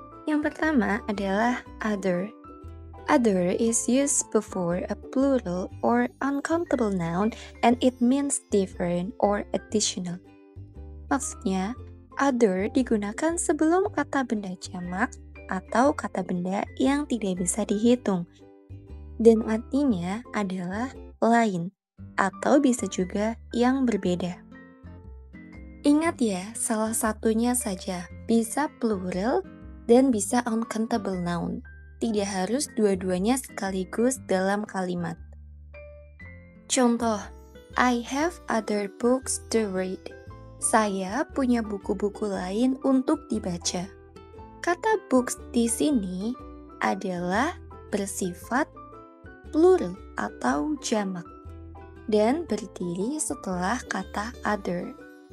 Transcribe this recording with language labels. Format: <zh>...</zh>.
<id>Yang pertama adalah other.</id> <en>Other is used before a plural or uncountable noun and it means different or additional.</en> <id>Maksudnya, other digunakan sebelum kata benda jamak atau kata benda yang tidak bisa dihitung. Dan artinya adalah lain atau bisa juga yang berbeda. Ingat ya, salah satunya saja bisa plural dan bisa uncountable noun. Tidak harus dua-duanya sekaligus dalam kalimat. Contoh,</id> <en>I have other books to read.</en> <id>Saya punya buku-buku lain untuk dibaca. Kata books di sini adalah bersifat plural atau jamak dan berdiri setelah kata other.</id>